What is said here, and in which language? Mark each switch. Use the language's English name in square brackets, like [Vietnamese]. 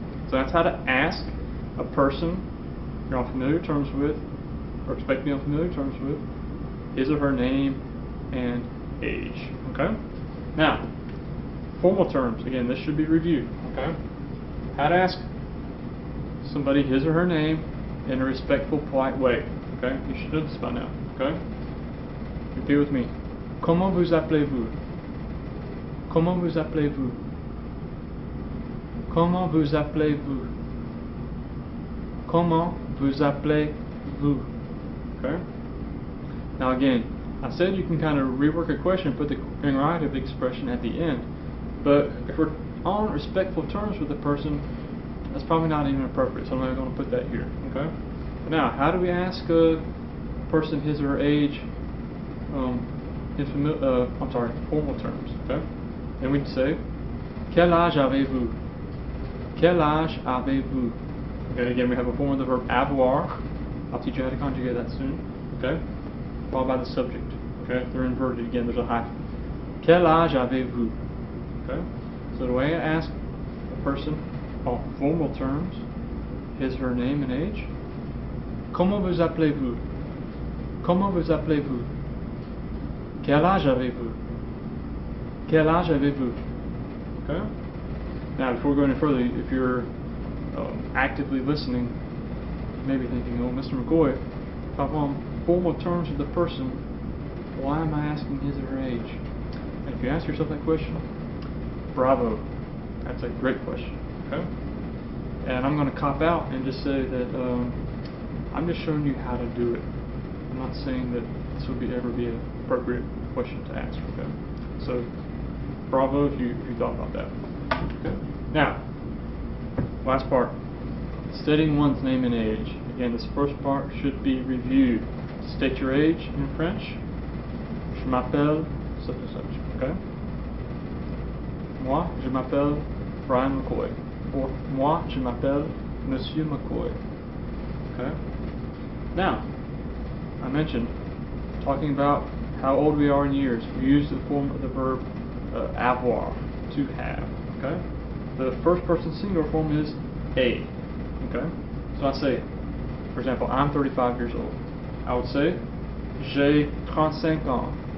[English] So that's how to ask a person you're on familiar terms with, or expect to be on familiar terms with, his or her name and age. Okay? Now, formal terms, again, this should be reviewed, okay? How to ask somebody his or her name in a respectful, polite way, okay? You should know this by now, okay? Repeat with me. [French] Comment vous appelez-vous? Comment vous appelez-vous? Comment vous appelez-vous? Comment vous appelez-vous? [English] Okay? Now again, I said you can kind of rework a question, put the interrogative expression at the end. But if we're on respectful terms with the person, that's probably not even appropriate, so I'm not going to put that here. Okay. Now, how do we ask a person his or her age in formal terms? Okay. Then we'd say, [French] quel âge avez-vous? Quel âge avez-vous? Okay. [English] Again, we have a form of the verb avoir. I'll teach you how to conjugate that soon. Okay. Followed by the subject. Okay. They're inverted again. There's a hyphen. [French] Quel âge avez-vous? [English] Okay. So the way I ask a person on formal terms his or her name and age. [French] Comment vous appelez-vous? Comment vous appelez-vous? Quel âge avez-vous? Quel âge avez-vous? Okay. [English] Now, before we go any further, if you're actively listening, you may be thinking, "Oh, Mr. McCoy, if I'm on formal terms with the person, why am I asking his or her age?" And if you ask yourself that question, bravo. That's a great question. Okay. And I'm going to cop out and just say that I'm just showing you how to do it. I'm not saying that this would ever be an appropriate question to ask. Okay. So, bravo if you thought about that. Okay. Now, last part. Stating one's name and age. Again, this first part should be reviewed. State your age in French. [French] Je m'appelle [English] such and such. Okay. [French] Moi, je m'appelle Brian McCoy. [English] Or [French] moi, je m'appelle Monsieur McCoy. [English] Okay. Now, I mentioned talking about how old we are in years. We use the form of the verb avoir, to have. Okay. The first person singular form is a. Okay. So I say, for example, I'm 35 years old. I would say, [French] j'ai 35 ans.